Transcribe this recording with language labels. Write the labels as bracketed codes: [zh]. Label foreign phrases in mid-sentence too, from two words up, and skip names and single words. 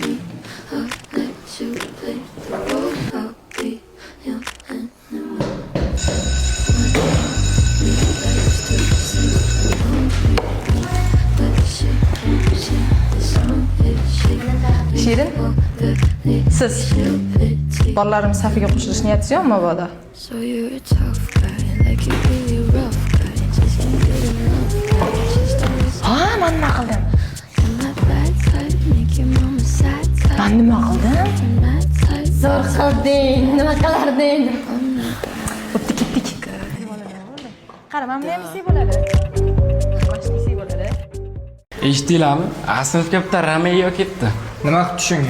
[uz] Shirin, siz bolalarimiz safiga qo'shilish niyatingiz yo'qmi mabodo? [en] So you're a tough guy, like you really rough guy. Just can't get enough guy, just always [uz] Ha, men nima qildim? [en] my bad type, make your mama sad type. [uz] Men nima qildim? [en] Mad type. [uz] Zo'r qilding, nima qilarding? O'tdi ketdik. Qara, men bilan MC bo'ladi. MC bo'ladi. Eshitdinglarmi? Sinfga bitta Romeo ketdi. Nima qilib tushungan?